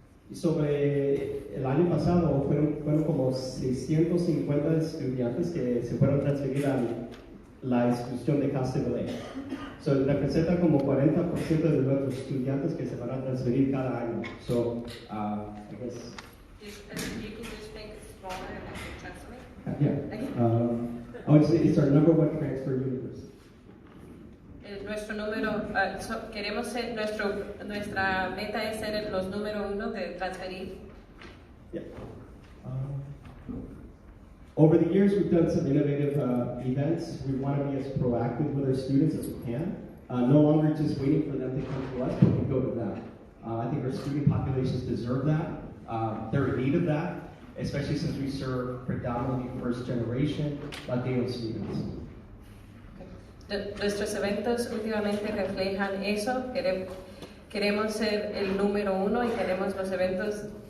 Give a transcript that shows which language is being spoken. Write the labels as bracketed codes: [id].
[es] Y sobre el año pasado fueron como 650 estudiantes que se fueron a transferir a la institución de Cal State LA. So, representa como 40% de nuestros estudiantes que se van a transferir cada año. [en] So, I guess. You can just make it smaller and I can translate. Yeah. I would say it's our #1 transfer universe. [es] Nuestro número, queremos ser, nuestra meta es ser los número 1 de transferir. [en] Yeah. Over the years, we've done some innovative events. We want to be as proactive with our students as we can. No longer just waiting for them to come to us, but we go to them. I think our student populations deserve that. They're in need of that, especially since we serve predominantly first-generation Latino students. [es] Nuestros eventos últimamente reflejan eso. Queremos ser el número 1 y queremos los eventos.